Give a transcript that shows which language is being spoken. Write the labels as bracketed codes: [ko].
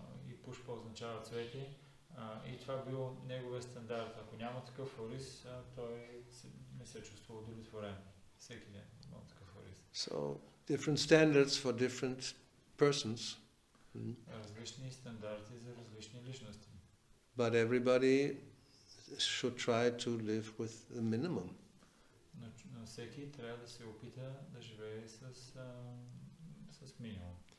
[bg] И пушпа означава цвете. И това бил неговия стандарт. Ако няма такъв ориз, той не се чувства удовлетворен. Всеки ден има такъв ориз. [en] So, different standards for different persons. [bg] Различни стандарти за различни личности. [en] But everybody should try to live with the minimum. [bg] Но всеки трябва да се опита да живее с минимум.